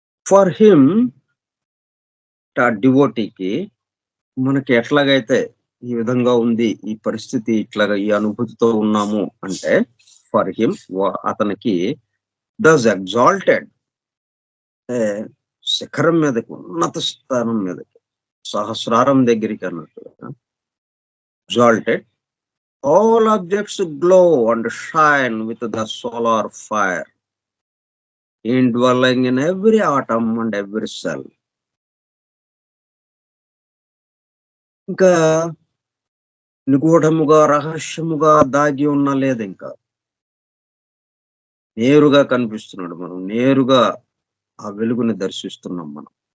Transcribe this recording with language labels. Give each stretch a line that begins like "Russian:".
English: for him
Telugu: డివోటీకి మనకి ఎట్లాగైతే ఈ విధంగా ఉంది, ఈ పరిస్థితి ఇట్లాగా ఈ అనుభూతితో ఉన్నాము అంటే, ఫర్ హిమ్ అతనికి
English: thus exalted
Telugu: అంటే శిఖరం మీదకి, ఉన్నత స్థానం మీదకి, సహస్రారం దగ్గరికి అన్నట్టుగా exalted.
English: All objects glow and shine with the solar fire, indwelling in every atom and every cell.
Telugu: ఇంకా నిగూఢముగా, రహస్యముగా దాగి ఉన్న లేదు ఇంకా. నేరుగా కనిపిస్తున్నాడు. మనం నేరుగా ఆ వెలుగుని దర్శిస్తున్నాం మనం.